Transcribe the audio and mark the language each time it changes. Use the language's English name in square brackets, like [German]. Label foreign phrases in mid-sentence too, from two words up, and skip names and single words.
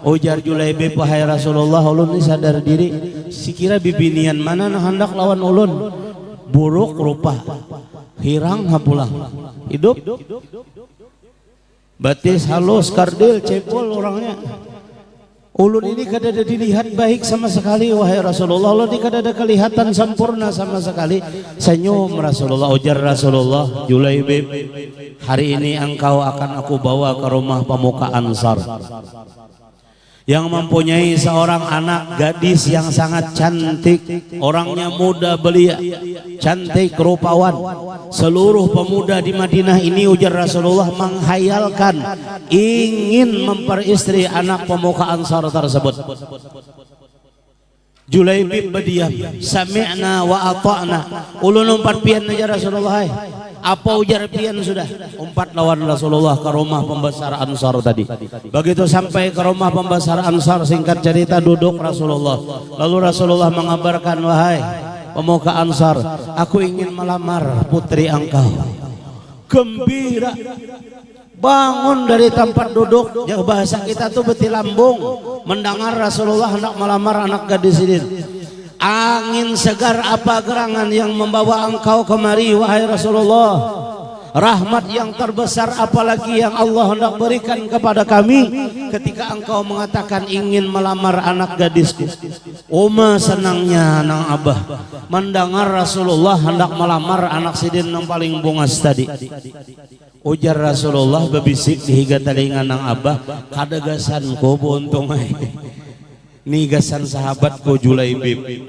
[Banjar] Ujar Julaibib, wahai Rasulullah, ulun ini sadar diri, sikira bibinian mana nah hendak lawan ulun, buruk rupa, hirang hapulang, hidup batis halus, kardil, cepol orangnya. Ulun ini kada ada dilihat baik sama sekali, wahai Rasulullah. Ulun ini kada ada kelihatan sempurna sama sekali. [Indonesian] Senyum Rasulullah. [Banjar] Ujar Rasulullah, [Indonesian] Julaibib, hari ini engkau akan aku bawa ke rumah pemuka Ansar yang mempunyai seorang anak gadis yang sangat cantik, orangnya muda belia, cantik rupawan. Seluruh pemuda di Madinah ini, ujar Rasulullah, menghayalkan ingin memperistri anak pemuka Ansar tersebut. Julaibib berdiam, [Arabic] سمعنا وأطعنا. [Banjar] Ulun umpat pian aja Rasulullah. Apa ujar pian sudah? Umpat lawan Rasulullah ke rumah pembesar Ansar tadi. [Indonesian] Begitu sampai ke rumah pembesar Ansar, singkat cerita duduk Rasulullah. Lalu Rasulullah mengabarkan, wahai pemuka Ansar, aku ingin melamar putri engkau. Gembira, bangun dari tempat duduk. [Banjar] Ya bahasa kita tuh beti lambung mendengar Rasulullah hendak melamar anak gadis ini. [Indonesian] Angin segar apa gerangan yang membawa engkau kemari wahai Rasulullah? Rahmat yang terbesar apalagi yang Allah hendak berikan kepada kami ketika engkau mengatakan ingin melamar anak gadisku. [Banjar] Uma senangnya nang abah mendengar Rasulullah hendak melamar anak sidin yang paling bungas tadi. Ujar Rasulullah bebisik di higa telinga nang abah, kadagasanku buntung ai. Ni gasan sahabatku Julaibib.